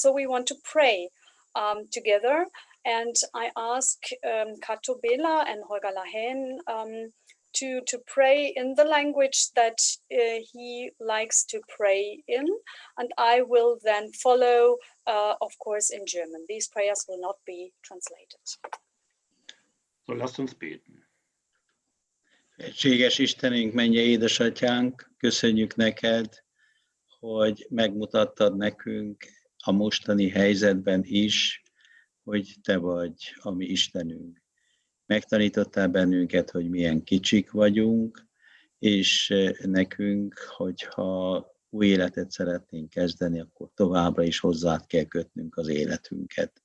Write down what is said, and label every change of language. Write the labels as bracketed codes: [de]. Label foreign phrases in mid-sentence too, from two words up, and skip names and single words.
[en] So we want to pray together, and I ask Kato Bela and Holger Lahén to pray in the language that he likes to pray in, and I will then follow, of course, in German. These prayers will not be translated. [de] So lasst uns beten. [hu] Egységes Istenünk, mennyei édesatyánk, köszönjük neked, hogy megmutattad nekünk a mostani helyzetben is, hogy te vagy a mi Istenünk. Megtanítottál bennünket, hogy milyen kicsik vagyunk, és nekünk, hogyha új életet szeretnénk kezdeni, akkor továbbra is hozzád kell kötnünk az életünket.